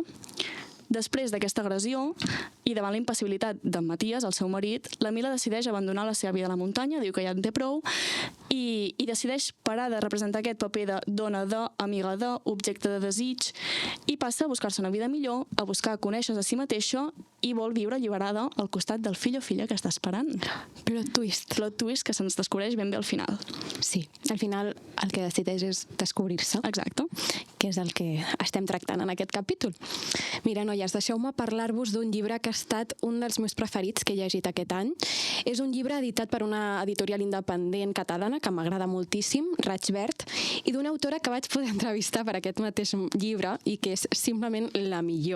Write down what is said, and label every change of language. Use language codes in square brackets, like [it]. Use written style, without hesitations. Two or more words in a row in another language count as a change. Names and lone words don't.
[ca] Després d'aquesta agressió i davant la impassibilitat d'en Maties, el seu marit, la Mila decideix abandonar la seva vida a la muntanya, diu que ja en té prou, i decideix parar de representar aquest paper de dona de, amiga de, objecte de desig, i passa a buscar-se una vida millor, a buscar conèixer-se a si mateixa i vol viure alliberada al costat del fill o filla que està esperant. [en] Plot twist. Plot twist [ca] que se'ns descobreix ben bé al final. Sí, al final el que decideix és descobrir-se. Exacte. Que és el que estem tractant en aquest capítol. Mira, noies, deixeu-me parlar-vos d'un llibre que ha estat un dels meus preferits que he llegit aquest any. És un llibre editat per una editorial independent catalana que m'agrada moltíssim, Raig Verd, i d'una autora que vaig poder entrevistar per aquest mateix llibre i que és simplement la millor.